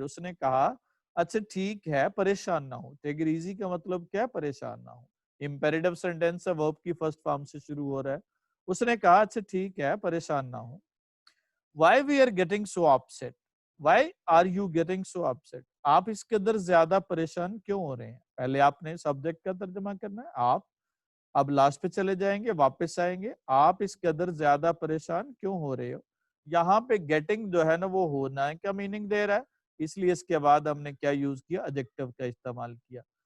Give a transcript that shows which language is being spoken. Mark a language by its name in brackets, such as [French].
[Urdu] اس نے کہا اچھا ٹھیک ہے، پریشان نہ ہو. [English] take it easy [Urdu] کا مطلب کیا ہے؟ پریشان نہ ہو. imperative sentence ہے، verb کی فرسٹ فارم سے شروع ہو رہا ہے. اس نے کہا اچھا ٹھیک ہے، پریشان نہ ہو. [English] why we are getting so upset? why are you getting so upset? [Urdu] آپ اس قدر زیادہ پریشان کیوں ہو رہے ہیں؟ پہلے آپ نے سبجیکٹ کا ترجمہ کرنا ہے. آپ اب لاسٹ پہ چلے جائیں گے، واپس آئیں گے. آپ اس قدر زیادہ پریشان کیوں ہو رہے ہو؟ یہاں پہ گیٹنگ جو ہے نا وہ ہونا ہے کا میننگ دے رہا ہے، اس لیے اس کے بعد ہم نے کیا یوز کیا؟ ایڈجیکٹو کا استعمال کیا.